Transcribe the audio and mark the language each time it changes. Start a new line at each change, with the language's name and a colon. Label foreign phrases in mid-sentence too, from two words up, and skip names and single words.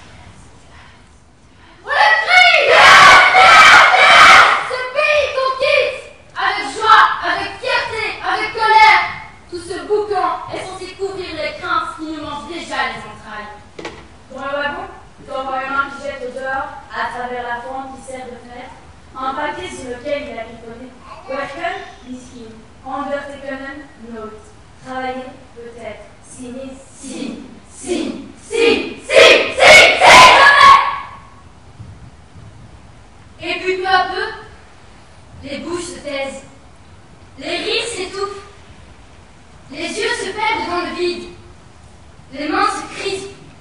French: On le crie! Ce pays qu'on quitte! Avec joie, avec fierté, avec colère. Tout ce boucan est censé couvrir les craintes qui nous mangent déjà les entrailles. Dans le wagon, tu vois une main qui jette au dehors, à travers la fente qui sert de fenêtre, un papier sur lequel il a griffonné.
Dutch: Werken, miskin. Ondertekenen, note.
French: Travailler, peut-être. Signer, signe. Si, jamais! Et puis peu à peu, les bouches se taisent, les rires s'étouffent, les yeux se perdent dans le vide, les mains se crispent.